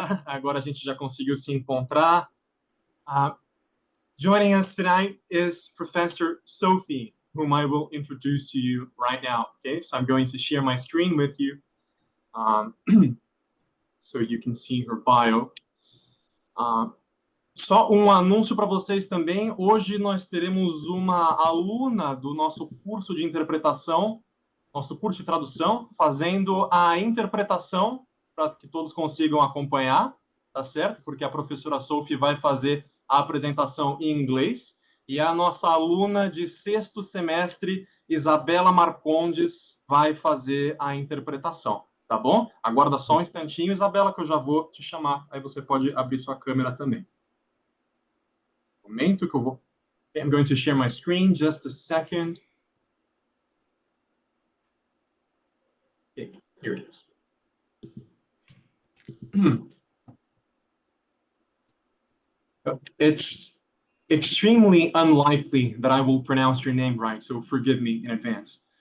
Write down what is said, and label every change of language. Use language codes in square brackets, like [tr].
[pt] Agora a gente já conseguiu se encontrar. [en] Uh, Joining us tonight is Professor Sophie, whom I will introduce to you right now. Okay, so I'm going to share my screen with you, so you can see her bio. [pt] Só um anúncio para vocês também. Hoje nós teremos uma aluna do nosso curso de interpretação, nosso curso de tradução, fazendo a interpretação para que todos consigam acompanhar, tá certo? Porque a professora Sophie vai fazer a apresentação em inglês e a nossa aluna de sexto semestre, Isabela Marcondes, vai fazer a interpretação, tá bom? Aguarda só um instantinho, Isabela, que eu já vou te chamar. Aí você pode abrir sua câmera também. Momento que eu vou... [en] I'm going to share my screen, just a second. Okay, here it is. It's extremely unlikely that I will pronounce your name right, so forgive me in advance.